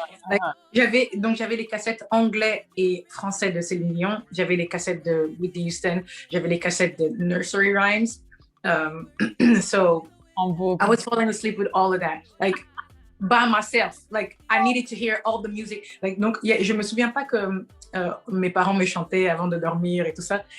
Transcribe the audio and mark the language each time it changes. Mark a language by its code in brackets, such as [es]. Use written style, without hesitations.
[fr] Like, j'avais les cassettes anglais et français de Céline Dion, j'avais les cassettes de Whitney Houston, j'avais les cassettes de Nursery Rhymes. [en] So I was falling asleep with all of that, like by myself. Like, I needed to hear all the music. [fr] Like, donc, je me souviens pas que mes parents me chantaient avant de dormir et tout ça.